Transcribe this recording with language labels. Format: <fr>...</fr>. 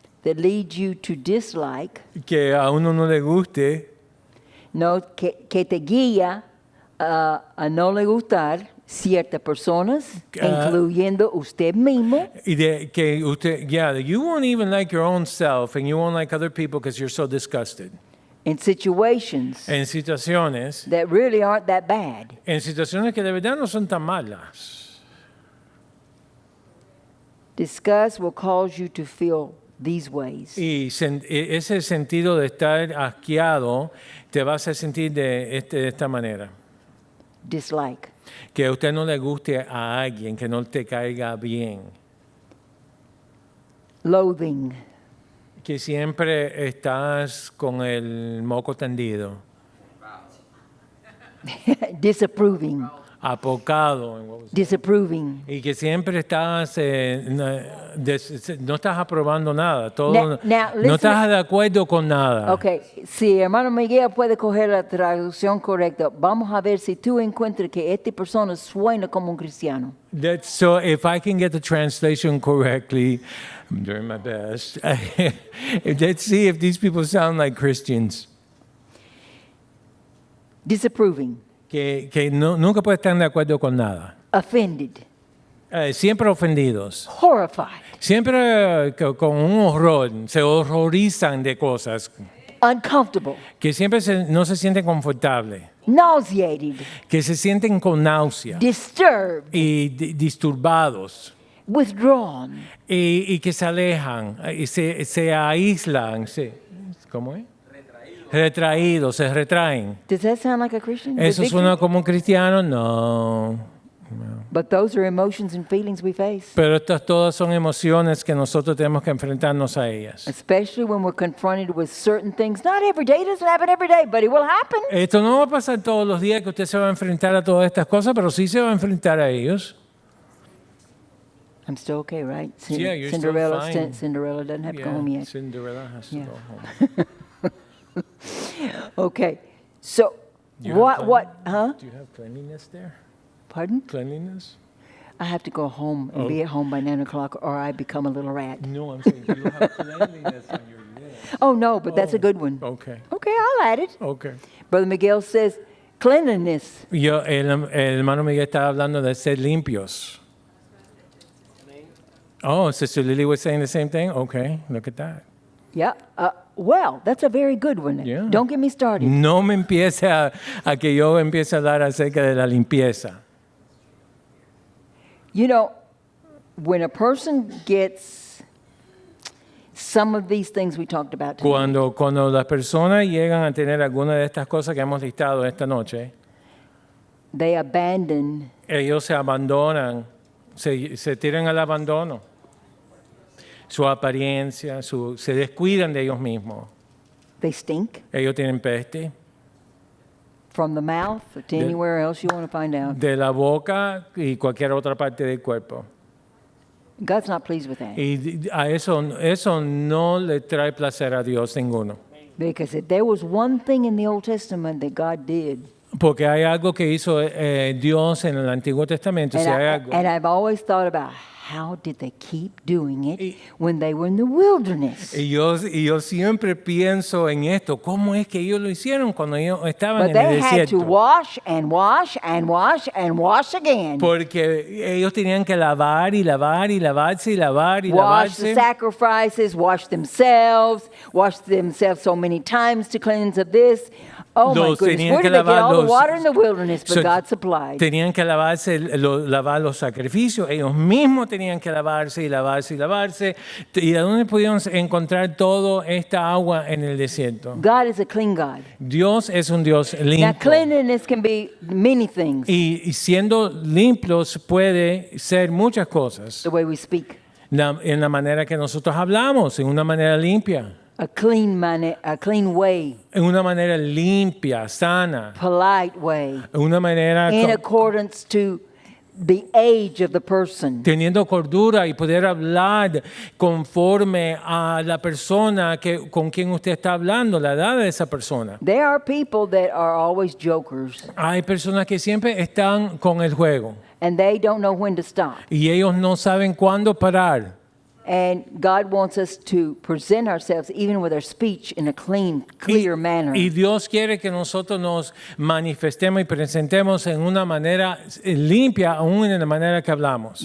<en>that leads you to dislike,</en> <es>que a uno no le guste, no, que te guía a no le gustar ciertas personas, incluyendo usted mismo. y de que usted,</es> <en>yeah, you won't even like your own self and you won't like other people because you're so disgusted. In situations</en> <es>En situaciones</es> <en>that really aren't that bad.</en> <es>que de verdad no son tan malas.</es> <en>Disgust will cause you to feel these ways.</en> <es>Y ese sentido de estar asqueado te va a hacer sentir de esta manera.</es> <en>Dislike.</en> <es>Que a usted no le guste a alguien, que no te caiga bien.</es> <en>Loathing.</en> <es>Que siempre estás con el moco tendido.</es> <en>Disapproving.</en> <es>Apocado.</es> <en>Disapproving.</en> <es>Y que siempre estás, no estás aprobando nada. Todo,</es> <en>Now,</en> <es>no</es> <en>listen.</en> <es>estás de acuerdo con nada. Ok, si hermano Miguel puede coger la traducción correcta, vamos a ver si tú encuentras que esta persona suena como un cristiano.</es> <en>So if I can get the translation correctly, I'm doing my best. Let's see if these people sound like Christians. Disapproving.</en> <es>Que nunca pueden estar de acuerdo con nada.</es> <en>Offended.</en> <es>Siempre ofendidos.</es> <en>Horrified.</en> <es>Siempre con un horror. Se horrorizan de cosas.</es> <en>Uncomfortable.</en> <es>Que siempre no se sienten confortables.</es> <en>Nauseated.</en> <es>Que se sienten con náusea.</es> <en>Disturbed.</en> <es>Y disturbados.</es> <en>Withdrawn.</en> <es>Y que se alejan. Y se aíslan. ¿Cómo es? Retraídos, se retraen.</es> <en>Does that sound like a Christian?</en> <es>¿Eso suena como un cristiano?</es> <en>No. But those are emotions and feelings we face.</en> <es>Pero estas todas son emociones que nosotros tenemos que enfrentarnos a ellas.</es> <en>Especially when we're confronted with certain things. Not every day, it doesn't happen every day, but it will happen.</en> <es>Esto no va a pasar todos los días que usted se va a enfrentar a todas estas cosas, pero sí se va a enfrentar a ellos.</es> <en>I'm still okay, right? Yeah, you're still fine. Cinderella doesn't have to go home yet. Cinderella has to Yeah. go home. Okay, so Do you have huh? Do you have cleanliness there? Pardon? Cleanliness? I have to go home and be at home by 9 o'clock or I become a little rat. No, I'm saying you have cleanliness on your list. Oh, no, but that's a good one. Okay, Okay, I'll add it. okay. Brother Miguel says, cleanliness.</en> <es>El hermano Miguel estaba hablando de ser limpios.</es> <en>Oh, Sister Lily was saying the same thing? Okay, look at that. Yeah, well, that's a very good one. Yeah. Don't get me started.</en> <es>No me empiece a que yo empiece a hablar acerca de la limpieza.</es> <en>You know, when a person gets some of these things we talked about today,</en> <es>Cuando las personas llegan a tener alguna de estas cosas que hemos listado esta noche,</es> <en>they abandon</en> <es>ellos se abandonan, se tiran al abandono. Su apariencia, se descuidan de ellos mismos.</es> <en>they stink</en> <es>Ellos tienen peste</es> <en>from the mouth to anywhere else you want to find out.</en> <es>de la boca y cualquier otra parte del cuerpo.</es> <en>God's not pleased with that.</en> <es>Y a eso no le trae placer a Dios ninguno.</es> <en>Because if there was one thing in the Old Testament that God did,</en> <es>Porque hay algo que hizo Dios en el Antiguo Testamento. Si hay algo.</es> <en>and I've always thought about how did they keep doing it when they were in the wilderness?</en> <es>Y yo siempre pienso en esto, ¿cómo es que ellos lo hicieron cuando ellos estaban</es> <en>But</en> <es>en el</es> <en>they had to</en> <es>desierto?</es> <en>wash and wash and wash and wash again.</en> <es>Porque ellos tenían que lavar y lavar y lavarse y lavar y</es> <en>Wash the sacrifices, wash themselves so many times to cleanse of this. Oh my</en> <es>Los</es> <en>goodness,</en> <es>tenían</es> <en>where</en> <es>que</es> <en>did they get</en> <es>lavar</es> <en>all the</en> <es>los-</es> <en>water in the wilderness? But So, God supplied.</en> <es>Tenían que lavarse, lavar los sacrificios, ellos mismos tenían que lavarse y lavarse y lavarse. ¿Y de dónde pudieron encontrar toda esta agua en el desierto?</es> <en>God is a clean God.</en> <es>Dios es un Dios</es> <en>Now,</en> <es>limpio.</es> <en>cleanliness can be many things,</en> <es>Y siendo limpios puede ser muchas cosas.</es> <en>the way we speak.</en> <es>En la manera que nosotros hablamos, en una manera limpia,</es> <en>A clean way,</en> <es>en una manera limpia, sana,</es> <en>polite way,</en> <es>en una manera</es> <en>in accordance to the age of the person.</en> <es>teniendo cordura y poder hablar conforme a la persona con quien usted está hablando, la edad de esa persona.</es> <en>There are people that are always jokers,</en> <es>Hay personas que siempre están con el juego</es> <en>and they don't know when to stop.</en> <es>y ellos no saben cuándo parar.</es> <en>And God wants us to present ourselves, even with our speech, in a clear manner.</en> <es>Y Dios quiere que nosotros nos manifestemos y presentemos en una manera limpia, aún en la manera que hablamos.</es>